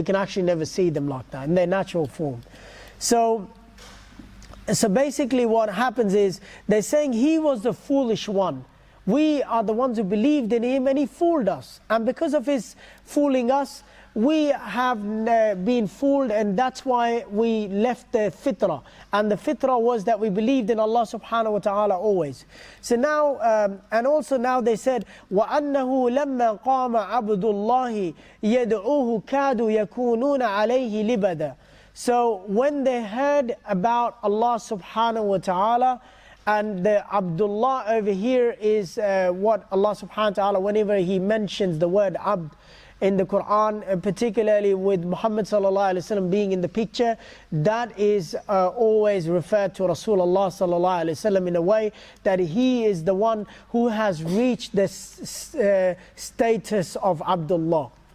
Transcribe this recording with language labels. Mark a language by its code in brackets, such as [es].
[en] We can actually never see them like that, in their natural form. So basically what happens is, they're saying he was the foolish one. We are the ones who believed in him, and he fooled us. And because of his fooling us, we have been fooled, and that's why we left the fitrah. And the fitrah was that we believed in Allah subhanahu wa ta'ala always. So now, and also now they said, [ar] وَأَنَّهُ لَمَّا قَامَ عَبْدُ اللَّهِ يَدْعُوهُ كَادُوا يَكُونُونَ عَلَيْهِ لِبَدًا. [en] So when they heard about Allah subhanahu wa ta'ala, and the Abdullah over here is what Allah subhanahu wa ta'ala, whenever he mentions the word Abd in the Quran, particularly with Muhammad sallallahu alaihi wasallam being in the picture, that is always referred to Rasulullah sallallahu alaihi wasallam in a way that he is the one who has reached the status of Abdullah.